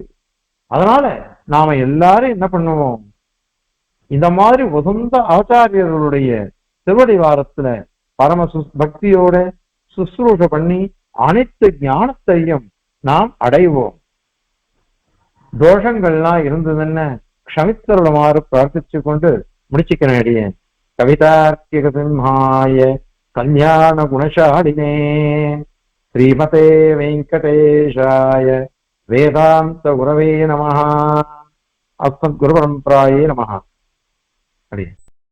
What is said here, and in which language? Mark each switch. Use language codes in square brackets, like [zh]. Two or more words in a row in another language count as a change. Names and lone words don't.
[ta] அதனால நாம எல்லாரும் என்ன பண்ணுவோம், இந்த மாதிரி உகந்த ஆச்சாரியர்களுடைய திருவடி வாரத்துல பரம பக்தியோட சுசுரூஷ பண்ணி அனைத்து ஞானத்தையும் நாம் அடைவோம். தோஷங்கள்லாம் இருந்ததுன்னு க்ஷமித்தருளுமாறு பிரார்த்திச்சு கொண்டு முடிச்சுக்கிறேன் அடியேன். [sa] कवितार्किक सिंहाय कल्याण गुणशालिने श्रीमते वेङ्कटेशाय वेदान्त गुरवे नमः. अस्मत् गुरु परम्परायै नमः. அடியேன்.